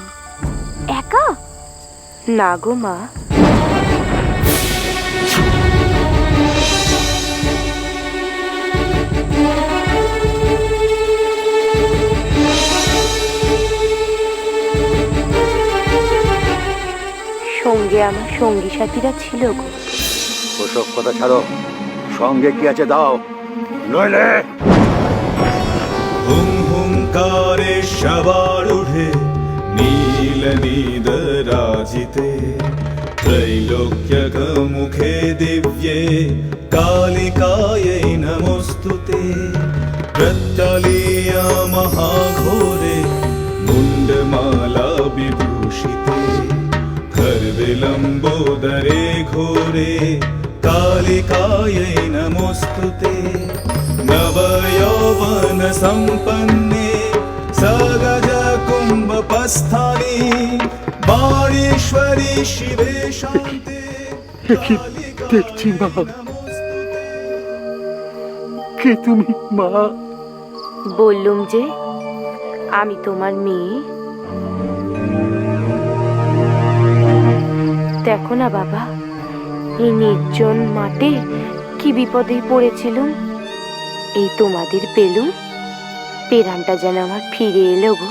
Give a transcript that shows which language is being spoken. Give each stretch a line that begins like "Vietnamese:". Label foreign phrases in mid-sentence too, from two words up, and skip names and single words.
Bangla: একা? না গো মা, সঙ্গে আমার সঙ্গী সাথীরা ছিল গো। ওসব কথা ছাড়ো, সঙ্গে কি আছে দাও, নইলে
Sanskrit: हुं हुंकारे शवारूढे नीलनीदराजिते त्रैलोक्यकमुखे दिव्ये कालिकायै नमोऽस्तुते। प्रत्यलीया महाघोरे मुण्डमाला विभूषिते खर्विलम्बोदरे घोरे कालिकायै नमोऽस्तुते। नवयौवन सम्पन्ने सगज कुम्भपस्थानि बाणेश्वरी शिवे शान्ते।
Bangla: দেখছি মা, কে তুমি মা? বললুম যে আমি তোমার মেয়ে। দেখো না বাবা, এই নির্জন মাঠে কি বিপদে পড়েছিলুম, এই তোমাদের পেলুম, পেরানটা যেন আমার ফিরে এলো গো।